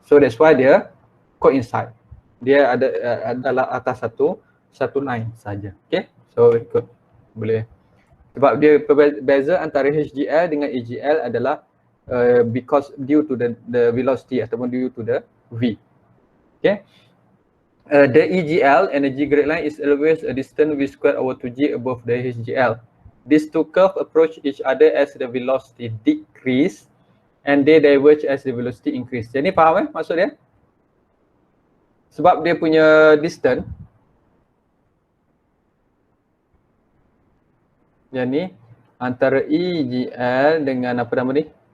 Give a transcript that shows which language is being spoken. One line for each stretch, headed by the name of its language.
English: So that's why
Malay: dia
English: coincide.
Malay: Dia adalah atas satu line saja. Okay. So ikut boleh. Sebab dia perbeza antara HGL dengan EGL adalah
English: because due to the velocity
Malay: ataupun
English: due to the V.
Malay: Okay.
English: The EGL, energy grade line, is always a distance V squared over 2G above the HGL. These two curves approach each other as the velocity decrease and they diverge as the velocity increase.
Malay: Jadi faham maksud dia? Sebab dia punya distance yang ni antara EGL dengan apa nama ni?